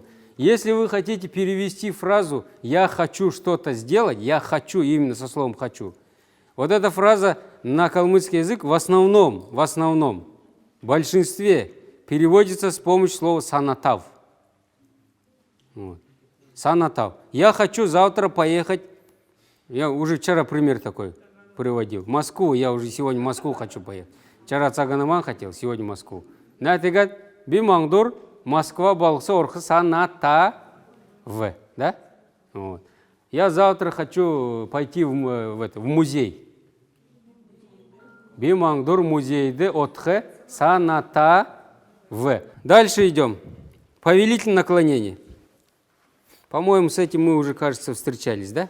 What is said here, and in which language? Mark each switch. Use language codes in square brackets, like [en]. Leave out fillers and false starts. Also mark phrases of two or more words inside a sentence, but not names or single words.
[ru] Если вы хотите перевести фразу «я хочу что-то сделать», «я хочу» именно со словом «хочу», вот эта фраза на калмыцкий язык в основном, в большинстве переводится с помощью слова «санатав». Вот. Санатав. Я хочу завтра поехать, я уже вчера пример такой приводил, в Москву, я уже сегодня в Москву хочу поехать. Вчера Цаганаман хотел, сегодня в Москву. [xal] Натигат бимангдур Москва балса орхы санатав. [ru] Да? Вот. Я завтра хочу пойти в музей. [xal] Бимангдур музейде отхе санатав. [ru] Дальше идем. Повелительное наклонение. По-моему, с этим мы уже, кажется, встречались, да?